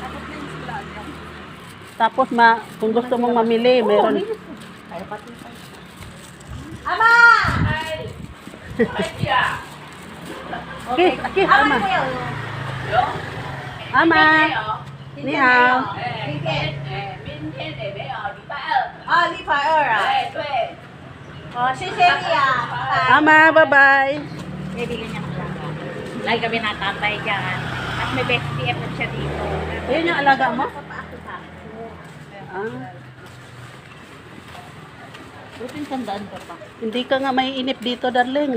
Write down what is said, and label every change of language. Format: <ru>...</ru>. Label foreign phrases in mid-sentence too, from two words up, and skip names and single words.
<tl>Tapos, kung gusto mong mamili, meron. Ay, pati pa. Ama! Okay, Ama. Ama.</tl> <zh>你好. 礼拜二啊？谢谢你啊。</zh> <tl>Ama, bye-bye. Bibigyan niya ng alaga. Lagi kami natambay dyan. At may best DF siya dito. Ayun yung alaga mo? Papaako sa akin. Buting tandaan ko pa. Hindi ka nga maiinip dito, darling.</tl>